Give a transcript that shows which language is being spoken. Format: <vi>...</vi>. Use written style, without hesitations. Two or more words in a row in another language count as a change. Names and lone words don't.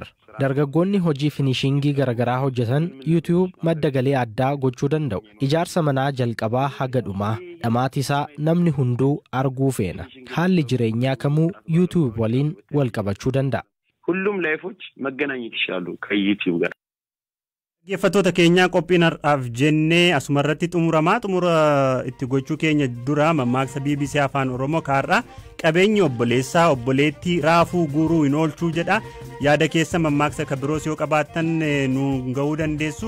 <om>Dargaggoonni hojii finishingii garagaraa hojjetan YouTube madda galii addaa gochuu danda'u. Ijaarsa manaa jalqabaa haga dhumaa dhamaati isaa namni hunduu arguu feena. Haalli jireenyaa kamuu YouTube waliin wal qabachuu danda'a.</om> <am>ሁሉም ላይፎች መገናኘት ይችላሉ ከዩቲዩብ ጋር።</am> <om>Geeffattoota keenyaa qophiin har'aaf jennee asumarratti xumura itti gochuu keenya dura mammaaksa BBC Afaan Oromoo kaarraa qabeenyi obboleessaa obboleettii raafuu guuruu hin oolchuu jedha. Yaada keessa mammaaksa kabiroos yoo qabaattan nu ga'uu dandeessu.</om>